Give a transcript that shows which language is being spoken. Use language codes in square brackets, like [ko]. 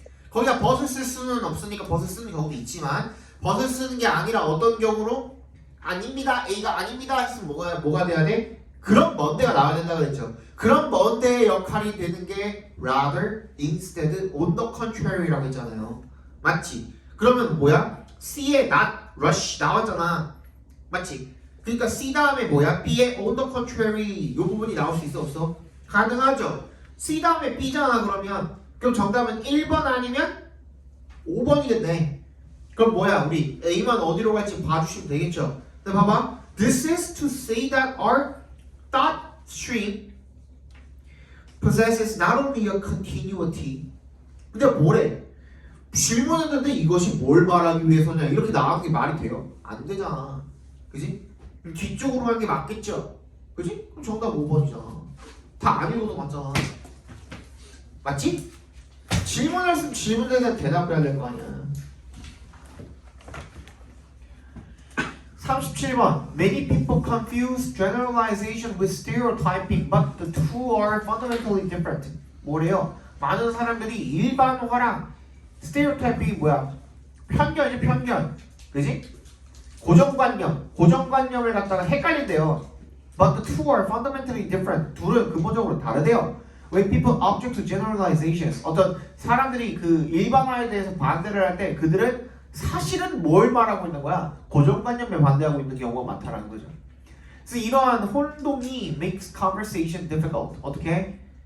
[ko] 거기다 but을 쓸 수는 없으니까 but을 쓰는 경우도 있지만 but을 쓰는 게 아니라 어떤 경우로 아닙니다 A가 아닙니다 했으면 뭐가 돼야 돼? 그런 뭔데가 나와야 된다 그랬죠. 그런 뭔데의 역할이 되는 게 rather, instead, on the contrary라고 했잖아요. 맞지? 그러면 뭐야? C에 not, rush 나왔잖아. 맞지? 그러니까 C 다음에 뭐야? B에 on the contrary 이 부분이 나올 수 있어 없어? 가능하죠. C 다음에 B잖아 그러면. 그럼 정답은 1번 아니면 5번이겠네. 그럼 뭐야? 우리 A만 어디로 갈지 봐주시면 되겠죠. 근데 봐봐. [en] This is to say that our thought stream possesses not only a continuity. [ko] 근데 뭐래? 질문했는데 이것이 뭘 말하기 위해서냐 이렇게 나가는 게 말이 돼요? 안 되잖아. 그지? 뒤쪽으로 하는 게 맞겠죠? 그지? 그럼 정답 5번이잖아. 다 안 읽어도 맞잖아. 맞지? 질문했으면 질문에 대한 대답을 해야 될 거 아니야. [en] 37번 Many people confuse generalization with stereotyping but the two are fundamentally different. [ko] 뭐래요? 많은 사람들이 일반화랑 스테레오타이핑이 뭐야? 편견이지 편견. 그지? 고정관념을 갖다가 헷갈린대요. [en] But the two are fundamentally different. [ko] 둘은 근본적으로 다르대요. [en] When people object to generalizations, [ko] 어떤 사람들이 그 일반화에 대해서 반대를 할 때 그들은 사실은 뭘 말하고 있는 거야? 고정관념에 반대하고 있는 경우가 많다라는 거죠. 그래서 이러한 혼동이 [en] makes conversation difficult. [ko] 어떻게?